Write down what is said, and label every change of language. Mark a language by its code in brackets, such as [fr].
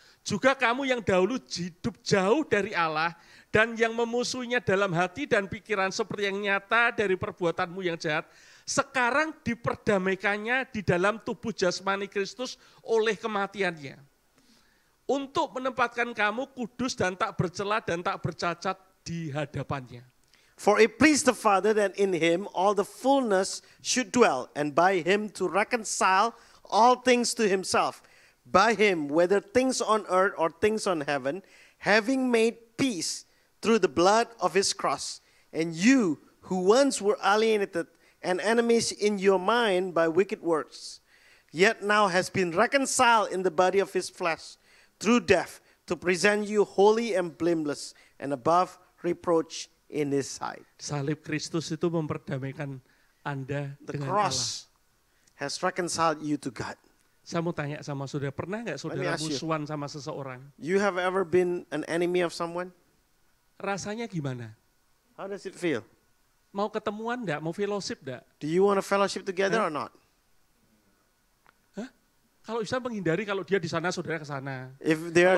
[id] Juga kamu yang dahulu hidup jauh dari Allah dan yang memusuhinya dalam hati dan pikiran seperti yang nyata dari perbuatanmu yang jahat, sekarang diperdamaikannya di dalam tubuh jasmani Kristus oleh kematiannya. Untuk menempatkan kamu kudus dan tak bercela dan tak bercacat di hadapannya. [en] For it pleased the Father that in him all the fullness should dwell, and by him to reconcile all things to himself. By him, whether things on earth or things on heaven, having made peace through the blood of his cross. And you, who once were alienated and enemies in your mind by wicked works, yet now has been reconciled in the body of his flesh through death, to present you holy and blameless and above reproach in his sight. [id] Salib Kristus itu memperdamaikan Anda [en] The [id] dengan [en] cross has reconciled you to God. [id] Saya mau tanya sama saudara, pernah nggak saudara [en] ask you. [id] musuhan sama seseorang? [en] You have ever been an enemy of someone? [id] Rasanya gimana? [en] How does it feel? [id] Mau ketemuan nggak? Mau fellowship nggak? [en] Do you want to fellowship together or not? [id] Kalau bisa menghindari, kalau dia di sana, saudara ke sana. [en] If they're